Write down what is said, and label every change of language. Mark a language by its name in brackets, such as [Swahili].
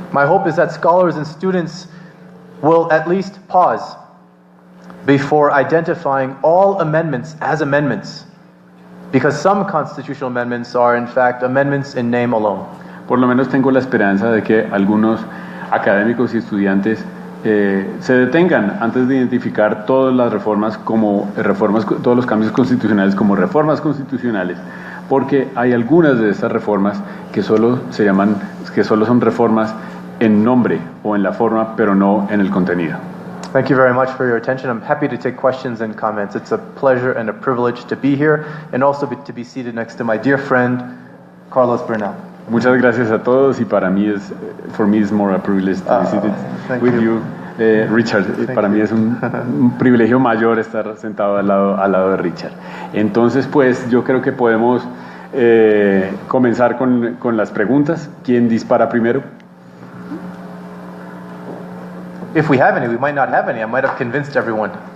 [English] My hope is that scholars and students will at least pause before identifying all amendments as amendments, because some constitutional amendments are in fact amendments in name alone. [Spanish] Por lo menos tengo la esperanza de que algunos académicos y estudiantes se detengan antes de identificar todas las reformas como todos los cambios constitucionales como reformas constitucionales, porque hay algunas de estas reformas que solo son reformas en nombre o en la forma, pero no en el contenido. [English] Thank you very much for your attention. I'm happy to take questions and comments. It's a pleasure and a privilege to be here, and also to be seated next to my dear friend, Carlos Bernal. [Spanish] Muchas gracias a todos, y para mí [English] for me it's more a privilege to be seated with you. [Spanish] Richard, para mí es un privilegio mayor estar sentado al lado de Richard. Entonces, pues, yo creo que podemos comenzar con las preguntas. ¿Quién dispara primero? [English] If we have any, we might not have any. I might have convinced everyone.